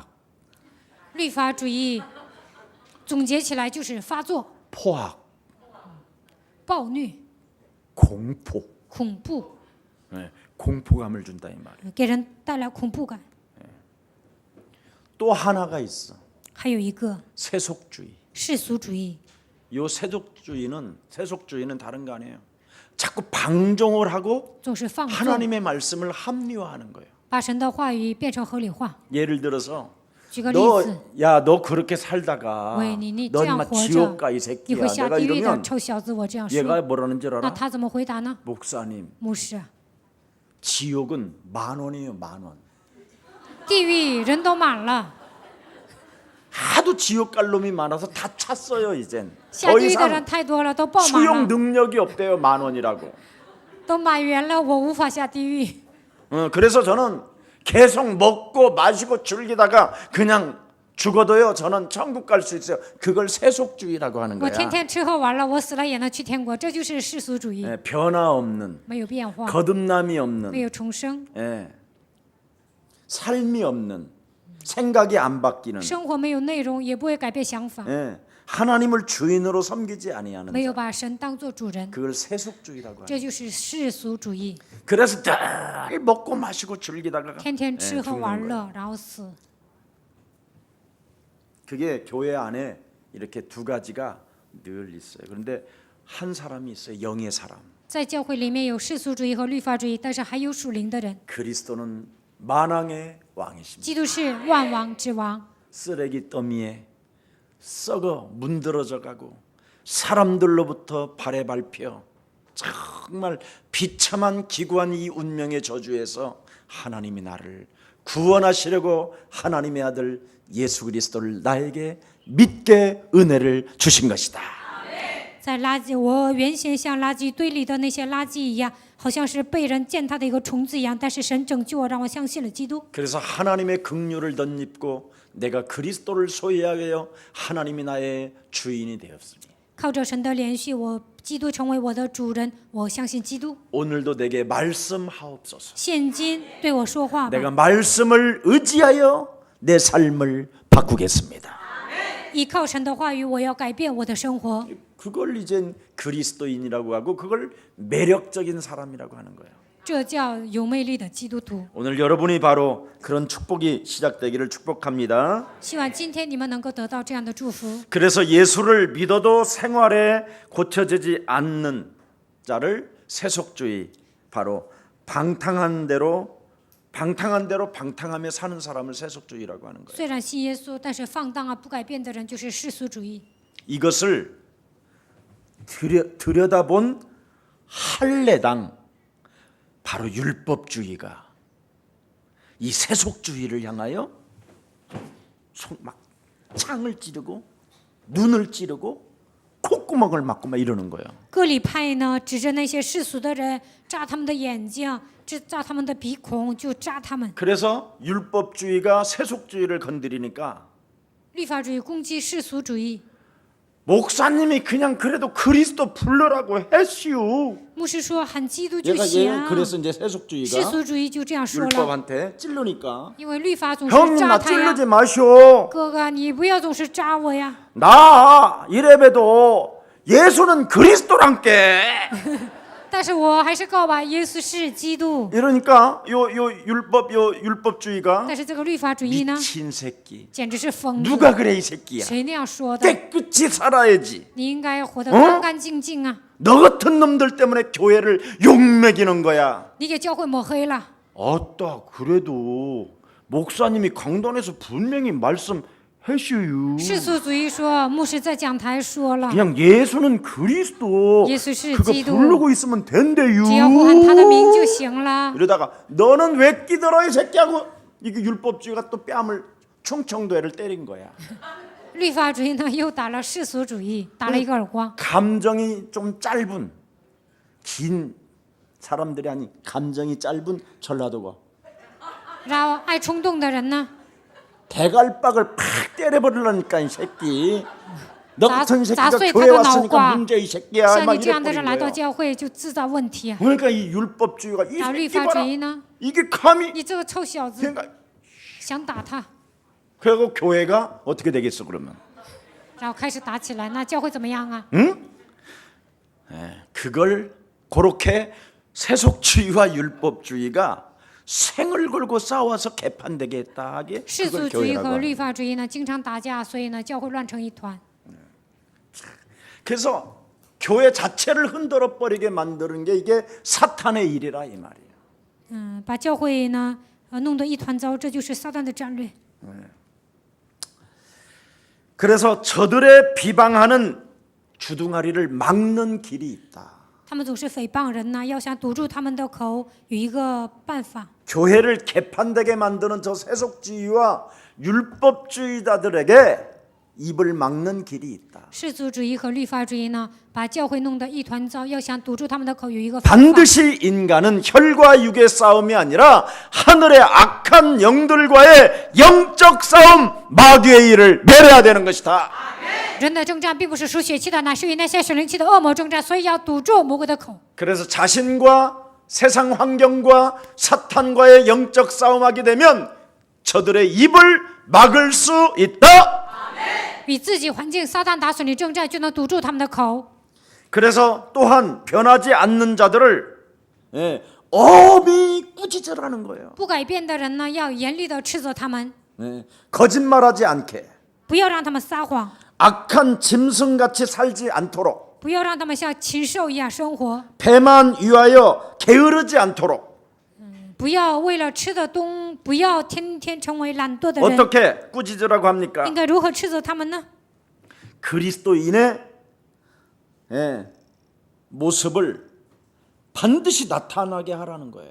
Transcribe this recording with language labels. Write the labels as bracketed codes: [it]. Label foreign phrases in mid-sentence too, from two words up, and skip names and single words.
[zh] 律法主义总结起来就是发作、 [ko] 포악, [zh] 暴虐、 [ko] 공포. [zh] 恐怖， [ko] 네, 공포감을 준다 이 말이에요. [zh] 给人带来恐怖感。 [ko] 또 하나가 있어. [zh] 还有一个 [ko] 세속주의. [zh] 世俗主义， [ko] 요 세속주의는 다른 거 아니에요. 자꾸 방종을 하고 [zh] 总是放纵， [ko] 하나님의 말씀을 합리화하는 거예요. [zh] 把神的话语变成合理化。 [ko] 예를 들어서 [zh] 举个例子， [ko] 너 그렇게 살다가 [zh] 喂，你 [ko] 너 [zh] 这样 [ko] 인마 [zh] 活 [ko] 지옥 [zh] 着， [ko] 가 이 [zh] 你 [ko] 새끼야. [zh] 会下 [ko] 내가 [zh] 地狱的， [ko] 이러면 [zh] 臭小子！我这样说， [ko] 얘가 뭐라는 줄 [zh] 那 [ko] 알아? [zh] 他怎么回答呢？ [ko] 목사님, [zh] 牧师啊， [ko] 지옥은 10,000원이에요, 10,000원. [zh] 地狱人都满了， [ko] 하도 지옥 갈 놈이 많아서 다 찼어요 이젠. [zh] 下 [ko] 더 [zh] 地狱的人 [ko] 이상 [zh] 太多了，都爆满 [ko] 수용 [zh] 了， [ko] 능력이 없대요 10,000원이라고. [zh] 都满员了，我无法下地狱。 [ko] 그래서 저는 계속 먹고 마시고 즐기다가 그냥 죽어도요 저는 천국 갈 수 있어요. 그걸 세속주의라고 하는 [zh] 我 [ko] 거야. [zh] 天天吃喝玩乐，我死了也能去天国，这就是世俗主义， [ko] 예, 변화 없는, [zh] 没有变化， [ko] 거듭남이 [zh] 没 [ko] 없는, [zh] 有重生， [ko] 예, 삶이 없는, 생각이 안 바뀌는, [zh] 生活没有内容，也不会改变想法， [ko] 예, 하나님을 주인으로 섬기지 아니하는 [zh] 没有 [ko] 자, [zh] 把神当做主人， [ko] 그걸 세속주의라고 하는. [zh] 这就是世俗主义， [ko] 그래서 늘 먹고 마시고 즐기다가 [zh] 天天 [ko] 예, [zh] 吃喝 [ko] 죽는 [zh] 玩 [ko] 거예요. [zh] 乐，然后死。 [ko] 그게 교회 안에 이렇게 두 가지가 늘 있어요. 그런데 한 사람이 있어요. 영의 사람. [zh] 在教会里面有世俗主义和律法主义，但是还有属灵的人。 [ko] 그리스도는 만왕의 왕이십니다. [zh] 基督是万王之王， [ko] 쓰레기 더미에 썩어 문드러져 가고 사람들로부터 발에 밟혀 정말 비참한 기구한 이 운명의 저주에서 하나님이 나를 구원하시려고 하나님의 아들 예수 그리스도를 나에게 믿게 은혜를 주신 것이다. [zh] 在垃圾，我原先像垃圾堆里的那些垃圾一样，好像是被人践踏的一个虫子一样。但是神拯救我，让我相信了基督。 [ko] 그래서 하나님의 긍휼을 덧입고 내가 그리스도를 소유하게 하여 하나님이 나의 주인이 되었으니 [zh] 靠着神的连续，我基督成为我的主人，我相信基督。 [ko] 오늘도 내게 말씀하옵소서. [zh] 现今对我说话吧， [ko] 내가 말씀을 의지하여 내 삶을 바꾸겠습니다. [zh] 依靠神的话语，我要改变我的生活。 [ko] 그걸 이젠 그리스도인이라고 하고 그걸 매력적인 사람이라고 하는 거예요. [zh] 这叫有魅力的基督徒。 [ko] 오늘 여러분이 바로 그런 축복이 시작되기를 축복합니다. [zh] 希望今天你们能够得到这样的祝福。 [ko] 그래서 예수를 믿어도 생활에 고쳐지지 않는 자를 세속주의, 바로 방탕한 대로 방탕하며 사는 사람을 세속주의라고 하는 거예요. [zh] 虽然信耶稣，但是放荡啊不改变的人就是世俗主义。 [ko] 이것을 들여다본 할례당, 바로 율법주의가 이 세속주의를 향하여 막 창을 찌르고 눈을 찌르고 콧구멍을 막고 막 이러는 거예요. [zh] 割礼派呢，指着那些世俗的人，扎他们的眼睛，扎他们的鼻孔，就扎他们。 [ko] 그래서 율법주의가 세속주의를 건드리니까 [zh] 律法主义攻击世俗主义， [ko] 목사님이 그냥 그래도 그리스도 불러라고 했시오. [zh] 牧师说喊基督就 [ko] 얘가 [zh] 行。 [ko] 그래서 이제 [zh] 世 [ko] 세속주의가 [zh] 俗主义就这样说了， [ko] 율법한테 찔르니까 [zh] 因为律法总是 [ko] 형님 [zh] 扎 [ko] 나 [zh] 他呀 [ko] 찔르지 。 마시오. [zh] 哥哥，你不要总是扎我呀！ [ko] 나 이래봬도 예수는 그리스도란께. [zh] 但是我还是告吧，耶稣是基督。 [ko] 이러니까 요 율법주의가 [zh] 但是这个律法主义呢， [ko] 미친 새끼. [zh] 简直是疯子。 [ko] 누가 그래 이 새끼야. [zh] 谁那样说的？ [ko] 깨끗이 살아야지. [zh] 你应该活得干干净净啊！ [ko] 너 같은 놈들 때문에 교회를 욕먹이는 거야. [zh] 你给教会抹黑了。 [ko] 아따 그래도 목사님이 강단에서 분명히 말씀하시요. [zh] 世俗主义说，牧师在讲台说了， [ko] 그냥 예수는 그리스도. [zh] 예수是 [ko] 그거 [zh] 基督。 [ko] 부르고 있으면 된대요. [zh] 只要呼喊他的名就行了。 [ko] 이러다가 너는 왜 끼들어 이 새끼하고 이게 율법주의가 또 뺨을 충청도에를 때린 거야. [zh] 律法主义呢，又打了世俗主义，打了一个耳光。 [ko] 감정이 좀 짧은 긴 사람들이 아니 감정이 짧은 전라도가 [zh] 然后爱冲动的人呢， [ko] 대갈박을 팍 때려버리려니까 이 새끼. 너 같은 새끼가 자수의 교회 타도 왔으니까 나오고. 문제 이 새끼야. [zh] 像 [ko] 막 [zh] 你这样的 [ko] 이래버린 [zh] 人来到 [ko] 거예요. [zh] 教会就制造问题啊！ [ko] 그러니까 이 율법주의가 이 [zh] 然后律 [ko] 새끼 [zh] 法主 [ko] 봐라. [zh] 义呢， [ko] 이게 감히 [zh] 你这个臭小子， [ko] 그러니까 [zh] 想打他， [ko] 그리고 교회가 어떻게 되겠어 그러면? [zh] 然后开始打起来，那教会怎么样啊？ [ko] 그걸 그렇게 세속주의와 율법주의가 생을 걸고 싸워서 개판되게 했다 하게 [zh] 世 [ko] 그걸 [zh] 俗主义 [ko] 교회라고 [zh] 和 [ko] 하는 [zh] 律法主义呢，经常打架，所以呢，教会乱成一团。 [ko] 그래서 교회 자체를 흔들어 버리게 만드는 게 이게 사탄의 일이라 이 말이에요. [zh] 把教会呢，弄得一团糟，这就是撒旦的战略。 [ko] 그래서 저들의 비방하는 주둥아리를 막는 길이 있다. [zh] 他们总是诽谤人呢，要想堵住他们的口，有一个办法， [ko] 교회를 개판되게 만드는 저 세속주의와 율법주의자들에게 입을 막는 길이 있다. [zh] 世俗主义和律法主义呢，把教会弄得一团糟。要想堵住他们的口，有一个方法， [ko] 반드시 인간은 혈과 육의 싸움이 아니라 하늘의 악한 영들과의 영적 싸움, 마귀의 일을 멸해야 되는 것이다. [zh] 人的征战并不是属血气的，乃是与那些属灵气的恶魔征战，所以要堵住魔鬼的口。 [ko] 그래서 자신과 세상 환경과 사탄과의 영적 싸움하게 되면 저들의 입을 막을 수 있다. [zh] 与自己环境撒旦打属灵征战，就能堵住他们的口。 [ko] 그래서 또한 변하지 않는 자들을 엄히 꾸짖으라는 거예요. [zh] 不改变的人呢，要严厉的斥责他们， [ko] 거짓말하지 않게, [zh] 不要让他们撒谎， [ko] 악한 짐승같이 살지 않도록, [zh] 不要让他们像禽兽一样生活， [ko] 배만 위하여 게으르지 않도록. [zh] 不要为了吃的东，不要天天成为懒惰的人。 [ko] 어떻게 꾸짖으라고 합니까? [zh] 应该如何斥责他们呢？ [ko] 그리스도인의 모습을 반드시 나타나게 하라는 거예요.